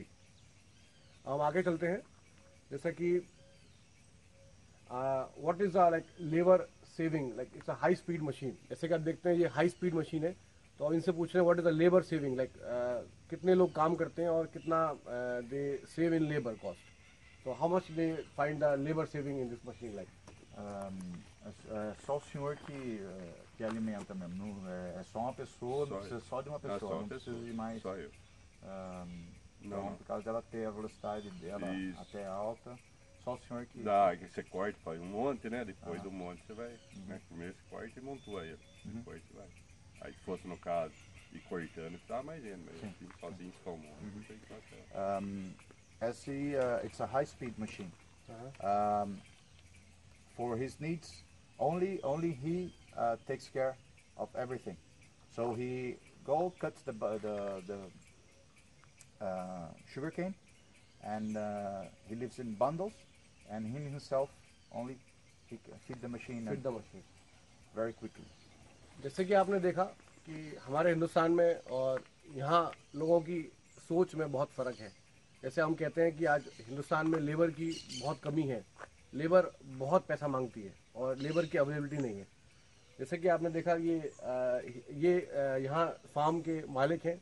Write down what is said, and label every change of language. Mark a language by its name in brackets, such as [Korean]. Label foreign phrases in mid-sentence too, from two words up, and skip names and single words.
[Hindi] हम आगे चलते हैं, जैसा कि [English] what is like labour saving, like it's a high speed machine. [Hindi] जैसे कि आप देखते हैं ये [English] high speed machine [Hindi] है, तो अब इनसे पूछ रहे हैं [English] what is the labour saving, like [Hindi] कितने लोग काम करते हैं और कितना [English] they save in labour cost, [Hindi] तो [English] how much they find the labour saving in this machine like. [Portuguese] Só o senhor que alimenta mesmo. É só uma pessoa, Só precisa eu. só de uma pessoa, Só uma não precisa pessoa. de mais. Só eu. Então, Não. por causa dela ter a velocidade dela Isso. até alta, só o senhor que. Dá, que você corta, faz um monte, né? Depois do monte você vai, né? Primeiro você corta e montua ele. Depois você vai. Aí se fosse no caso, ir cortando, precisava mais gente, mas Sim. assim, sozinho só um monte, não tem que fazer. [English] As it's a high-speed machine. For his needs, only he takes care of everything. So he cuts the sugarcane, and he lives in bundles, and him himself only he feed the machine Feed the machine. very quickly. [Hindi] जैसे कि आपने देखा कि हमारे हिंदुस्तान में और यहाँ लोगों की सोच में बहुत फ़र्क है। जैसे हम कहते हैं कि आज हिंदुस्तान में लेबर की बहुत कमी है, लेबर बहुत पैसा मांगती है और लेबर की अवेलेबिलिटी नहीं है। जैसे कि आपने देखा ये यहाँ फार्म के मालिक हैं।